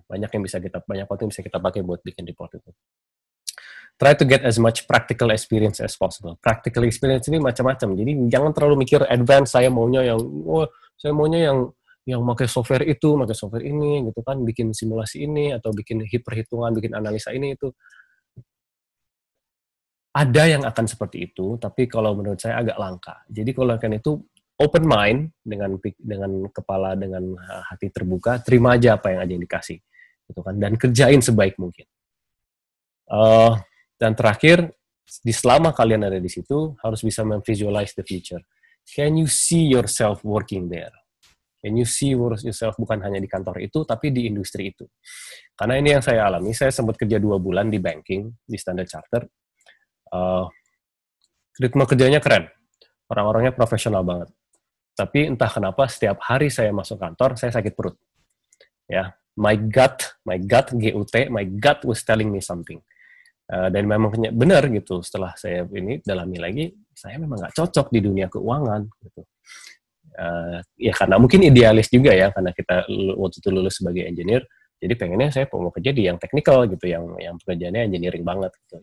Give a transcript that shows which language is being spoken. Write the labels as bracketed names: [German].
[Indonesian] Banyak waktu yang bisa kita pakai buat bikin report itu. [English] Try to get as much practical experience as possible. [Indonesian] Practical experience ini macam-macam. Jadi jangan terlalu mikir advance. Saya maunya yang pakai software itu, pakai software ini, gitu kan? Bikin simulasi ini atau bikin perhitungan, bikin analisa ini itu. Ada yang akan seperti itu, tapi kalau menurut saya agak langka. Jadi kalau kan itu [English] open mind, [Indonesian] dengan kepala, dengan hati terbuka, terima aja apa yang dikasih, gitu kan, dan kerjain sebaik mungkin. Dan terakhir, selama kalian ada di situ, harus bisa memvisualize [English] the future. Can you see yourself working there? Can you see yourself [Indonesian] bukan hanya di kantor itu, tapi di industri itu? Karena ini yang saya alami, saya sempat kerja 2 bulan di banking, di Standard Chartered. Ritme kerjanya keren, orang-orangnya profesional banget. Tapi entah kenapa setiap hari saya masuk kantor, saya sakit perut. [English] Ya, my gut, GUT, my gut was telling me something. [Indonesian] Dan memang benar gitu, setelah saya ini dalami lagi, saya memang nggak cocok di dunia keuangan. Gitu. Ya karena mungkin idealis juga ya, karena kita waktu itu lulus sebagai engineer, jadi pengennya saya mau kerja di yang teknikal gitu, yang pekerjaannya engineering banget gitu.